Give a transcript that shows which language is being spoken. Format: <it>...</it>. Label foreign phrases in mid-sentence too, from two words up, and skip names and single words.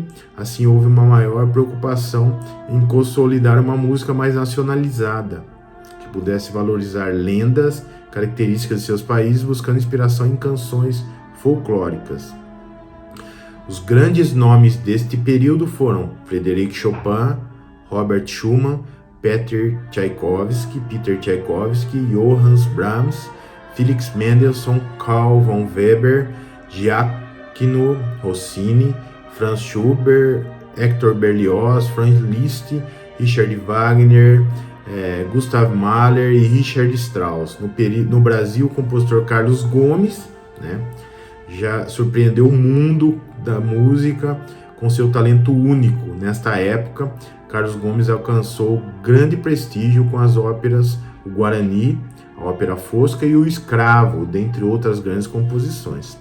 <pt>Assim houve uma maior preocupação em consolidar uma música mais nacionalizada, que pudesse valorizar lendas, características de seus países, buscando inspiração em canções folclóricas. Os grandes nomes deste período foram Frédéric Chopin, Robert Schumann, Peter Tchaikovsky, Johann Brahms, Felix Mendelssohn, Karl von Weber, Gioacchino Rossini, Franz Schubert, Hector Berlioz, Franz Liszt, Richard Wagner, Gustav Mahler e Richard Strauss. No Brasil, o compositor Carlos Gomes, já surpreendeu o mundo da música com seu talento único. Nesta época, Carlos Gomes alcançou grande prestígio com as óperas O Guarani, a Ópera Fosca e O Escravo, dentre outras grandes composições.</pt>